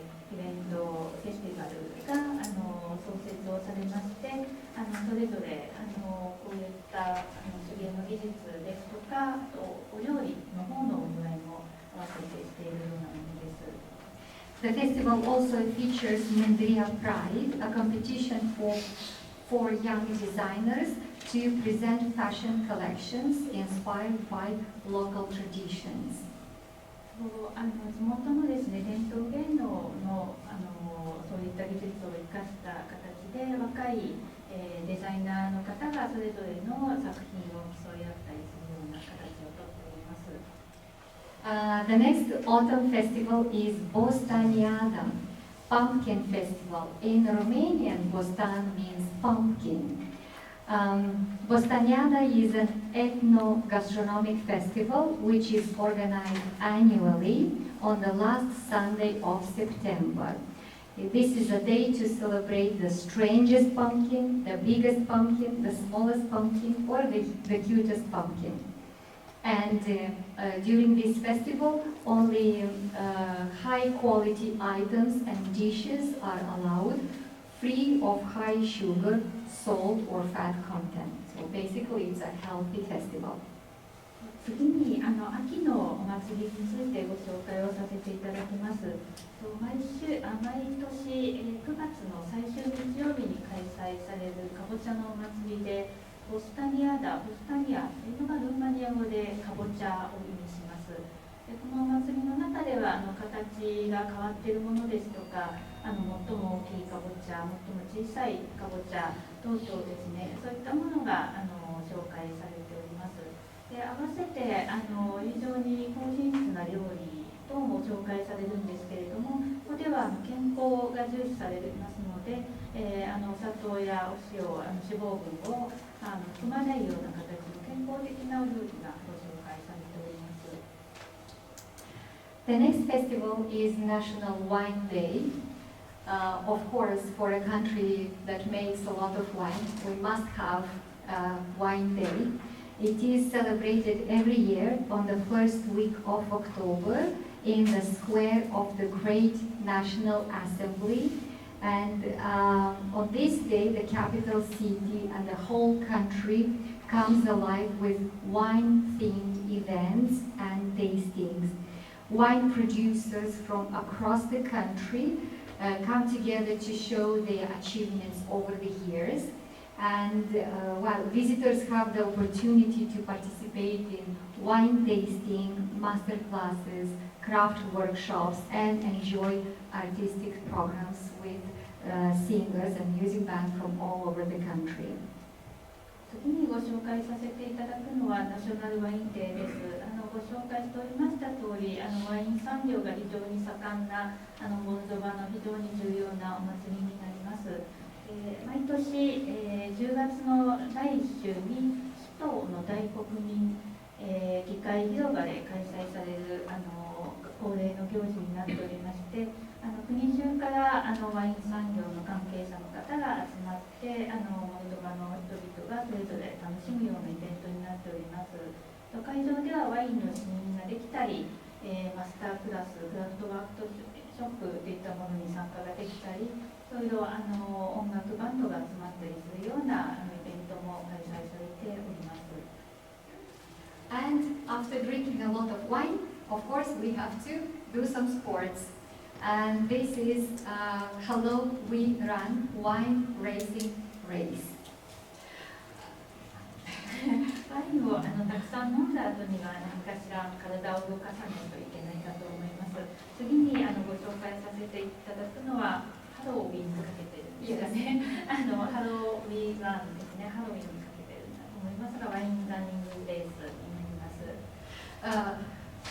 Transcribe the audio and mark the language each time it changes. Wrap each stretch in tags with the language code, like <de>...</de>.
<ja>イベントフェスティバルが創設をされまして、それぞれこういった手芸の技術ですとか、あとお料理の方のお祝いも合わせてしているようなものです。</ja> <en>The festival also features Mendria Pride, a competition for young designers to present fashion collections inspired by local traditions.</en> <ja>地元のですね、伝統芸能のそういった技術を生かした形で若い、デザイナーの方がそれぞれの作品を競い合ったりするような形をとっております。</ja> <en>The next autumn festival is Bostaniada, Pumpkin Festival. In Romanian, Bostan means pumpkin. Bostaniada is an ethno-gastronomic festival which is organized annually on the last Sunday of September. This is a day to celebrate the strangest pumpkin, the biggest pumpkin, the smallest pumpkin, or the cutest pumpkin. And during this festival, only high-quality items and dishes are allowed, free of high sugar, salt, or fat content. So basically, it's a healthy festival.</en> <ja>次に秋のお祭りについてご紹介をさせていただきます。毎年9月の最終日曜日に開催されるかぼちゃのお祭りで、ボスタニアというのがルーマニア語でかぼちゃを意味します。でこのお祭りの中では形が変わっているものですとか、最も大きいかぼちゃ、最も小さいかぼちゃ等々ですね、そういったものが紹介されております。で合わせて非常に高品質な料理等も紹介されるんですけれども、ここでは健康が重視されますので、お砂糖やお塩、脂肪分を含まないような形の健康的なお料理がご紹介されております。</ja> <en>The next festival is National Wine Day. Of course, for a country that makes a lot of wine, we must have Wine Day. It is celebrated every year on the first week of October in the square of the Great National Assembly. And on this day, the capital city and the whole country comes alive with wine-themed events and tastings. Wine producers from across the country come together to show their achievements over the years. And while visitors have the opportunity to participate in wine tasting, master classes, craft workshops, and enjoy artistic programs with singers and music bands from all over the country.</en> <ja>次にご紹介させていただくのはナショナルワインデーです。ご紹介しておりました通り、ワイン産業が非常に盛んなモルドバの非常に重要なお祭りになります。毎年、10月の第1週に首都の大国民、議会広場で開催される恒例の行事になっておりまして、国中からワイン産業の関係者の方が集まってモルドバの人々がそれぞれ楽しむようなイベントになっております。会場ではワインの試飲ができたり、マスタークラス、クラフトワークショップといったものに参加ができたり、そろいろ音楽バンドが集まったりするようなイベントも開催されております。</ja> <en>And after drinking a lot of wine, of course, we have to do some sports. And this is Hello, We Run Wine Racing Race.</en> <ja>ワインをたくさん飲んだ後には何かしら体を動かさないといけないかと思います。次にご紹介させていただくのはハロウィンにかけてるんですかね。ハロウィンランですね。ハロウィンにかけてるんだと思いますが、ワインランニングレースになります。</ja>